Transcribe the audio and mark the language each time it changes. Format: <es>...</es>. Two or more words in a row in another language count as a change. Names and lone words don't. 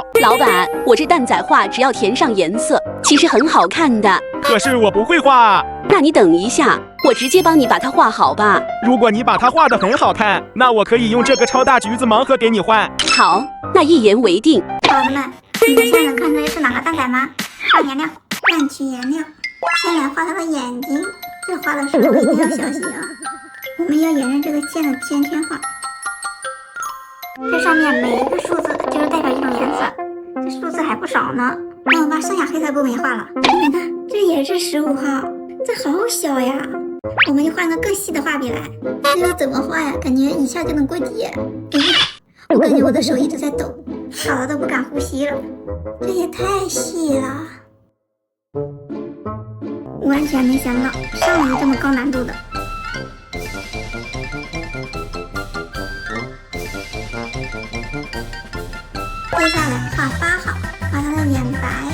<zh>老板，我這蛋仔畫只要填上顏色，其實很好看的。可是我不會畫。那你等一下，我直接幫你把它畫好吧。如果你把它畫得很好看，那我可以用這個超大橘子盲盒給你換。好，那一言為定。寶子們，你們現在能看出來是哪個蛋仔嗎？上顏料，亂取顏料，先來畫它的眼睛。這畫的時候一定要小心啊！我們要沿着這個線的圈圈畫。這上面每一個數字就是代表一種顏色，這數字還不少呢。那我把剩下黑色部分也畫了。你看，這也是15號，這好小呀！我們就換個更細的畫筆來。這要怎麼畫呀？感覺一下就能過底。我感覺我的手一直在抖，小的都不敢呼吸了。這也太細了，完全沒想到上了這麼高難度的。接下來畫8號，畫它的眼白。</zh>